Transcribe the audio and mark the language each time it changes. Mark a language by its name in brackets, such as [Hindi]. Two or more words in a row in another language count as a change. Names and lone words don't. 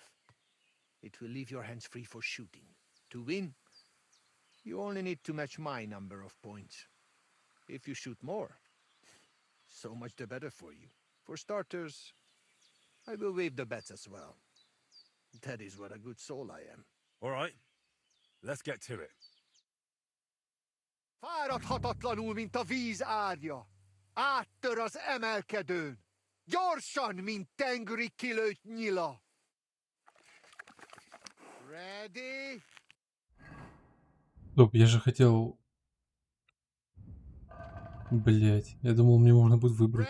[English] It will leave your hands free for shooting. To win, you only need to match my number of points. If you shoot more, so much the better for you. For starters, I will waive the bets as well. That is what a good soul I am. All right. Let's get to it. [Hungarian] Fáradhatatlanul, mint a víz árja. Áttör az emelkedőn. Gyorsan, mint tengeri kilőtt nyila. [English] Ready? [Russian] Стоп, я же хотел Блять, я думал, мне можно будет выбрать.